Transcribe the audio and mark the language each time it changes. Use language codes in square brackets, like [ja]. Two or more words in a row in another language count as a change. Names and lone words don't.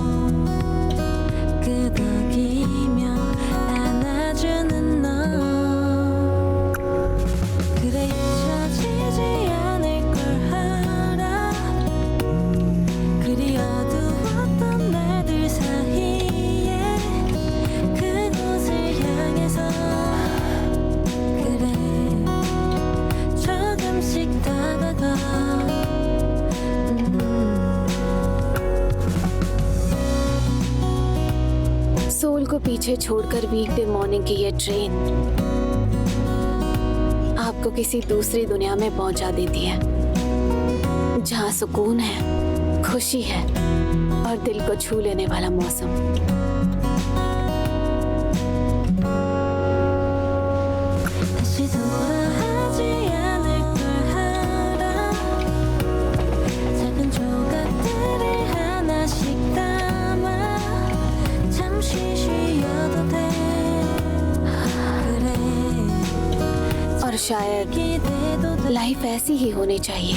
[ko] 끄덕이며 안아주는 너 그래 잊혀지지 않을 걸 알아 그리 어두웠던 날들 사이에 그곳을 향해서 그래 조금씩 다가가 [hi] सोल को पीछे छोड़कर [en] weekday morning [hi] की ये ट्रेन आपको किसी दूसरी दुनिया में पहुंचा देती है, जहां सुकून है, खुशी है और दिल को छू लेने वाला मौसम। [ko] 다시 돌아가지 않을 걸 알아 작은 조각들을 하나씩 담아 잠시 쉬어도 돼 그래 [hi] और शायद [ko] 기대도 돼 [hi] लाइफ ऐसी ही होनी चाहिए।